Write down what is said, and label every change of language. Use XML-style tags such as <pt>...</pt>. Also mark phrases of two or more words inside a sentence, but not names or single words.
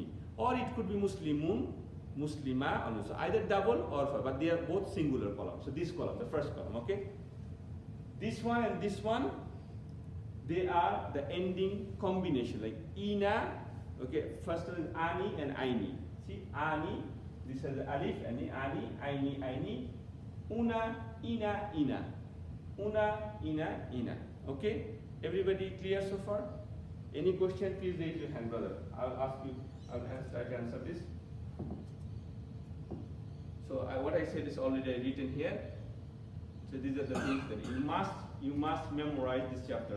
<en>Or it could be</en> <ar>مسلمون، مسلمة,</ar> <en>or so either double or fatha, but they are both singular columns. So this column, the first column, okay? This one and this one, they are the ending combination, like ina, okay, first one is ani and aini. See, ani, This has alif,</en> <ar>انِ، ينِ، ينِ، ونَ، ينَ، ينَ. ونَ، ينَ، ينَ.</ar> <en>Okay? Everybody clear so far? Any question, please raise your hand, brother. I'll ask you, try to answer this. So what I said is already written here. So these are the things that you must memorize this chapter.</en>